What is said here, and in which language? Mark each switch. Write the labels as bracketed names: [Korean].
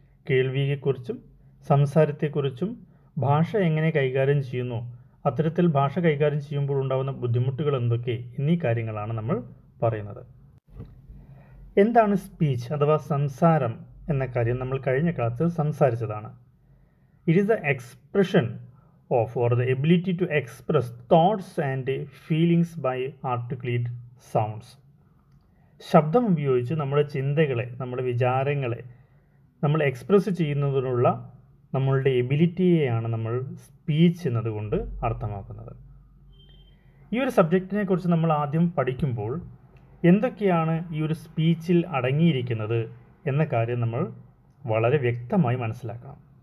[Malayalam] കേൾവിയെക്കുറിച്ചും സംസാരത്തെക്കുറിച്ചും ഭാഷ എങ്ങനെ കൈകാര്യം ചെയ്യുന്നു, അത്തരത്തിൽ ഭാഷ കൈകാര്യം ചെയ്യുമ്പോൾ ഉണ്ടാകുന്ന ബുദ്ധിമുട്ടുകൾ എന്തൊക്കെ എന്നീ കാര്യങ്ങളാണ് നമ്മൾ പറയുന്നത്. എന്താണ് സ്പീച്ച് അഥവാ സംസാരം എന്ന കാര്യം നമ്മൾ കഴിഞ്ഞ ക്ലാസ്സിൽ സംസാരിച്ചതാണ്. [English] It is the expression of or the ability to express thoughts and feelings by articulate sounds. [Malayalam] ശബ്ദം ഉപയോഗിച്ച് നമ്മുടെ ചിന്തകളെ, നമ്മുടെ വിചാരങ്ങളെ നമ്മൾ എക്സ്പ്രസ് ചെയ്യുന്നതിനുള്ള നമ്മളുടെ എബിലിറ്റിയെയാണ് നമ്മൾ സ്പീച്ച് എന്നതുകൊണ്ട് അർത്ഥമാക്കുന്നത്. ഈ ഒരു സബ്ജക്റ്റിനെ കുറിച്ച് നമ്മൾ ആദ്യം പഠിക്കുമ്പോൾ എന്തൊക്കെയാണ് ഈ ഒരു സ്പീച്ചിൽ അടങ്ങിയിരിക്കുന്നത് എന്ന കാര്യം നമ്മൾ വളരെ വ്യക്തമായി മനസ്സിലാക്കണം.